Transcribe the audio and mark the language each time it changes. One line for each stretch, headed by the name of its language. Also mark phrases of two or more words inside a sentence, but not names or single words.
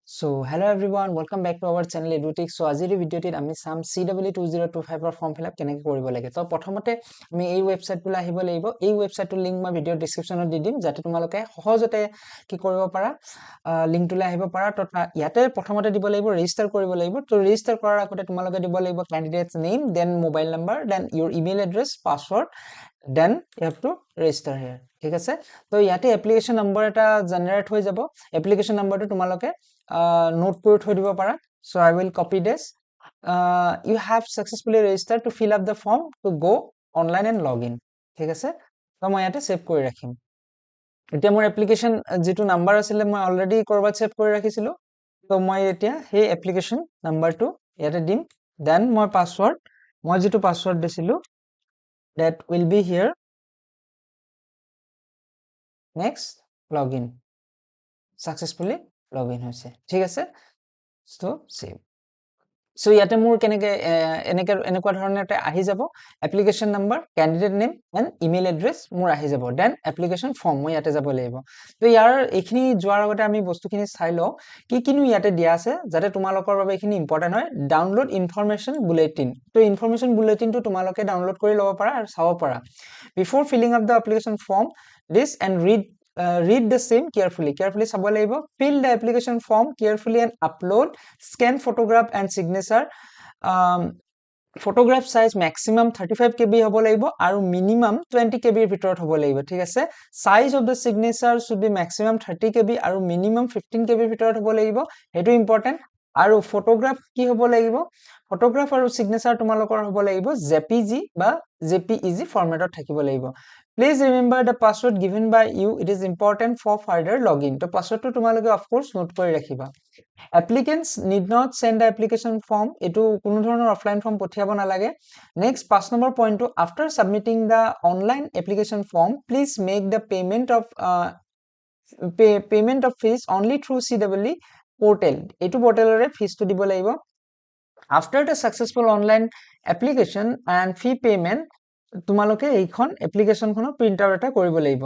English: So hello everyone, welcome back to our channel Edutech.
Assamese: So আজিৰ ভিডিঅ'টিত আমি চাম CW2025 ৰ
English: form fill-up
Assamese: কেনেকৈ কৰিব লাগে। তো প্ৰথমতে আমি এই ৱেবছাইটটোলৈ আহিব লাগিব। এই ৱেবছাইটটোৰ লিংক মই
English: video descriptionত
Assamese: দি দিম যাতে তোমালোকে সহজতে কি কৰিব পাৰা লিংকটোলৈ আহিব পাৰা। তো ইয়াতে প্ৰথমতে দিব লাগিব ৰেজিষ্টাৰ কৰিব লাগিব। তো ৰেজিষ্টাৰ কৰাৰ আগতে তোমালোকে দিব লাগিব
English: candidates name, then mobile number, then your email address, password, then you have to register here.
Assamese: ঠিক আছে, তো ইয়াতে
English: application number
Assamese: এটা জেনাৰেট হৈ যাব।
English: application numberটো
Assamese: তোমালোকে নোট কৰি থৈ দিব পাৰা।
English: So I will copy this. You have successfully registered to fill up the form to go online and log in.
Assamese: ঠিক আছে, তো মই ইয়াতে সেভ কৰি ৰাখিম। এতিয়া মোৰ এপ্লিকেশন যেটো নাম্বাৰ আছিল মই অলৰেডি কৰবাত সেভ কৰি ৰাখিছিলো। তো মই এতিয়া সেই
English: application numberটো
Assamese: ইয়াতে দিম। দেন মই পাসওয়ার্ড, মই যেটো পাসওয়ার্ড দিছিলো
English: that will be here. Next, login. Successfully login
Assamese: হৈছে। ঠিক আছে,
English: so save.
Assamese: So ইয়াতে মোৰ কেনেকে এনেকুৱা ধৰণে এটা আহি যাব।
English: application number, candidate name and email address
Assamese: মোৰ আহি যাব।
English: then application form
Assamese: মই ইয়াতে যাব লাগিব। তো ইয়াৰ এইখিনি যোৱাৰ আগতে আমি বস্তুখিনি চাই লওঁ কি কিনো ইয়াতে দিয়া আছে যাতে তোমালোকৰ বাবে এইখিনি ইম্পৰ্টেন্ট হয়।
English: download information bulletin.
Assamese: তো
English: information bulletinটো
Assamese: তোমালোকে ডাউনলোড কৰি ল'ব পাৰা আৰু চাব পাৰা।
English: Before filling up the application form, this and read the same carefully
Assamese: চাব লাগিব।
English: Fill the application form carefully and upload scan photograph and signature. Photograph size maximum
Assamese: 35 KB হ'ব লাগিব আৰু minimum 20 KB ৰ ভিতৰত হ'ব লাগিব। ঠিক আছে,
English: size of the signature should be maximum 30 KB
Assamese: আৰু minimum 15 KB ৰ ভিতৰত হ'ব লাগিব। হেতু ইম্পৰ্টেন্ট। আৰু ফটোগ্ৰাফ কি হ'ব লাগিব? ফটোগ্ৰাফ আৰু সিগনেচাৰ তোমালোকৰ হ'ব লাগিব JPG বা JPEG ফৰম্যাটত থাকিব লাগিব।
English: Please remember the password given by you. It is important for further login.
Assamese: তো পাসওয়ার্ডটো তোমালোকে
English: of course
Assamese: নোট কৰি ৰাখিবা।
English: Applicants need not send the application form.
Assamese: এটো কোনো ধৰণৰ অফলাইন ফৰ্ম পঠিয়াব নালাগে। Next 5 নম্বৰ পইণ্টটো,
English: after submitting the online application form, please make the payment of fees only through CWE portal.
Assamese: এটো পোর্টালৰে ফিজটো দিব লাগিব।
English: After the successful online application and fee payment,
Assamese: তোমালোকে এইখন এপ্লিকেশনখনৰ
English: print out
Assamese: এটা কৰিব লাগিব।